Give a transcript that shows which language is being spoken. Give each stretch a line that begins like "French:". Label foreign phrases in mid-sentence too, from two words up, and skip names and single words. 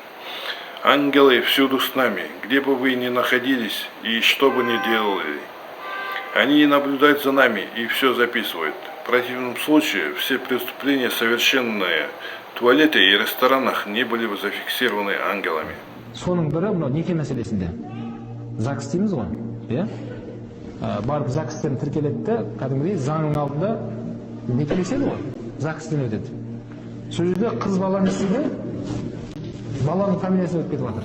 Russian: Ангелы всюду с нами, где бы вы ни находились и что бы ни делали. Они наблюдают за нами и все записывают. В противном случае все преступления, совершенные в туалете и ресторанах, не были бы зафиксированы ангелами.
Kazakh: Соның бірі мынау неке мәселесінде. ЗАГС дейміз ғой, иә? Барып ЗАГСтен тіркеледі де, кәдімгідей заңның алдында некелеседі ғой, ЗАГСтен өтеді. Сол жерде қыз баланың істейді, баланың фамилиясы өтіп кетіп жатыр.